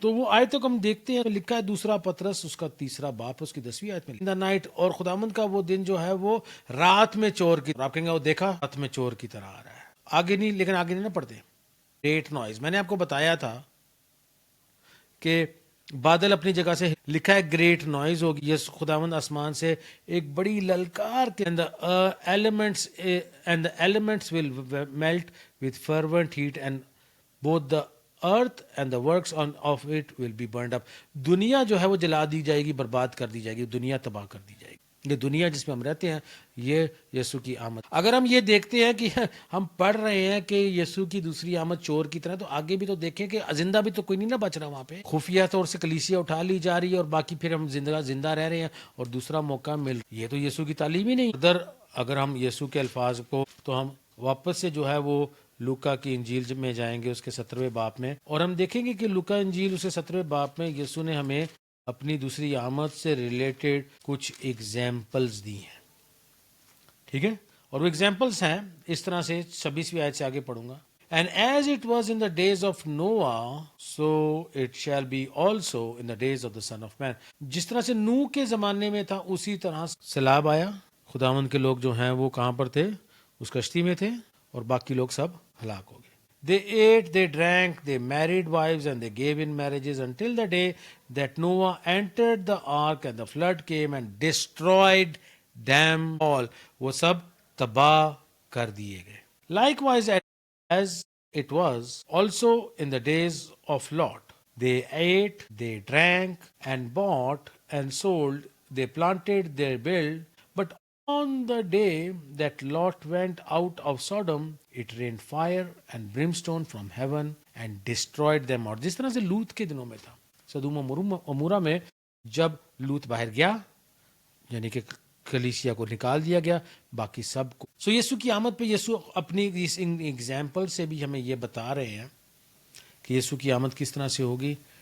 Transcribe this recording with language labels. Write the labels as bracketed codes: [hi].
[ur] تو وہ آیتوں کو ہم دیکھتے ہیں، لکھا ہے 2 پطرس اس کا 3 باب اس کی 10ویں آیت میں نائٹ، اور خداوند کا وہ دن جو ہے وہ رات میں چور کی. آپ کہیں گے وہ دیکھا رات میں چور کی طرح آ رہا ہے، آگے نہیں، لیکن آگے نہیں نہ پڑھتے. گریٹ نوائز، میں نے آپ کو بتایا تھا کہ بادل اپنی جگہ سے لکھا ہے گریٹ نوائز ہوگی. یس خداوند آسمان سے ایک بڑی للکار کے [en] Elements will melt with fervent heat and both the earth and the works of it will be burned up. [ur] دنیا جو ہے وہ جلا دی جائے گی، برباد کر دی جائے گی، دنیا تباہ کر دی جائے گی. یہ دنیا جس میں ہم رہتے ہیں یہ یسوع کی آمد. اگر ہم یہ دیکھتے ہیں کہ ہم پڑھ رہے ہیں کہ یسوع کی دوسری آمد چور کی طرح، تو آگے بھی تو دیکھیں کہ زندہ بھی تو کوئی نہیں نہ بچ رہا وہاں پہ. خفیہ طور سے کلیسیا اٹھا لی جا رہی ہے اور باقی پھر ہم زندہ رہ رہے ہیں اور دوسرا موقع یہ تو یسوع کی تعلیم ہی نہیں. اگر ہم یسوع کے الفاظ کو، تو ہم واپس سے جو ہے وہ لوکا کی انجیل میں جائیں گے اس کے 17ویں باب میں، اور ہم دیکھیں گے کہ لوکا انجیل اس کے 17ویں باب میں یسوع نے ہمیں اپنی دوسری آمد سے ریلیٹڈ کچھ ایگزامپلز دی ہیں. ٹھیک ہے، اور وہ ایگزامپلز ہیں اس طرح سے. 26ویں آیت سے آگے پڑھوں گا. [en] And as it was in the days of Noah, so it shall be also in the days of the Son of Man. [ur] جس طرح سے نوح کے زمانے میں تھا اسی طرح سیلاب آیا. خداوند کے لوگ جو ہیں وہ کہاں پر تھے؟ اس کشتی میں تھے، اور باقی لوگ سب ہلاک ہو گئے. [en] They ate, they drank, they married wives and they gave in marriages until the day that Noah entered the ark and the flood came and destroyed them all. [ur] وہ سب تباہ کر دیے گئے. [en] Likewise as it was also in the days of Lot. They ate, they drank and bought and sold. They planted, they built. But on the day that Lot went out of Sodom, it rained fire and brimstone from heaven and destroyed them all. [ur] جس طرح سے لوط کے دنوں میں تھا سدوم و عمورہ میں، جب لوط باہر گیا یعنی کہ کلیسیا کو نکال دیا گیا، باقی سب کو. سو یسوع کی آمد پہ یسوع اپنی اس ایگزامپل سے بھی ہمیں یہ بتا رہے ہیں کہ یسوع کی آمد کس طرح سے ہوگی.